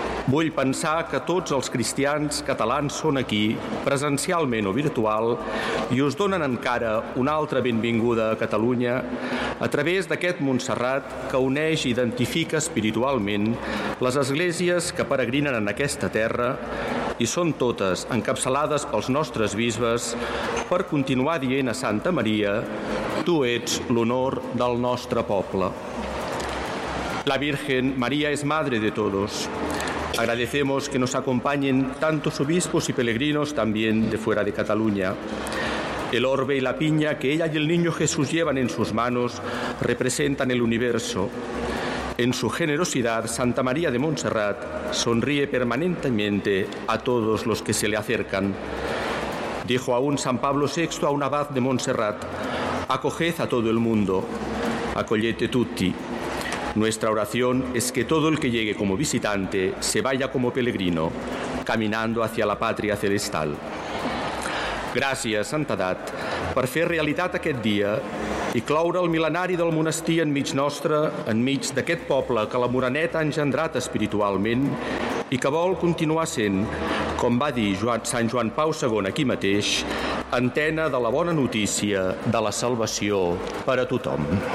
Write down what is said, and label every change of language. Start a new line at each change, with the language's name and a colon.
Catalan: Vull pensar que tots els cristians catalans són aquí, presencialment o virtual, i us donen encara una altra benvinguda a Catalunya a través d'aquest Montserrat que uneix i identifica espiritualment les esglésies que peregrinen en aquesta terra i són totes encapçalades pels nostres bisbes per continuar dient a Santa Maria: tu ets l'honor del nostre poble.
Spanish: La Virgen María es madre de todos. Agradecemos que nos acompañen tantos obispos y peregrinos también de fuera de Cataluña. El orbe y la piña que ella y el niño Jesús llevan en sus manos representan el universo. En su generosidad, Santa María de Montserrat sonríe permanentemente a todos los que se le acercan. Dijo aún San Pablo VI a un abad de Montserrat: acoged a todo el mundo,
Italian: accogliete tutti.
Spanish: Nuestra oración es que todo el que llegue como visitante se vaya como peregrino, caminando hacia la patria celestial.
Catalan: Gràcies, santedat, per fer realitat aquest dia i cloure el mil·lenari del monestir enmig nostre, enmig d'aquest poble que la Moreneta ha engendrat espiritualment i que vol continuar sent, com va dir Sant Joan Pau II aquí mateix, antena de la bona notícia de la salvació per a tothom.